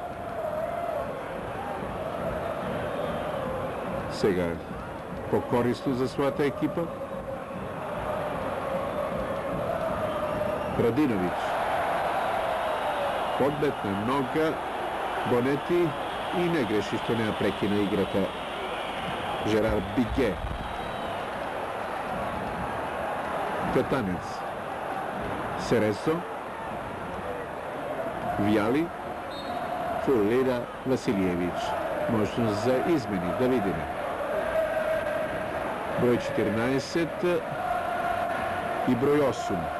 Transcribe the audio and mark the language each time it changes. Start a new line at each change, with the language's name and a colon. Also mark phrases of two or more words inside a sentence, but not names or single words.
Macedonian: Сега покорисно за својата екипа. Радиновиќ. Подметна нога. Бонети и не греши што не ја прекина играта Жерар Биге. Катанец. Сересо. Вијали. Фулира Василиевиќ. Можност за измени, да видиме. Број 14 и број 8.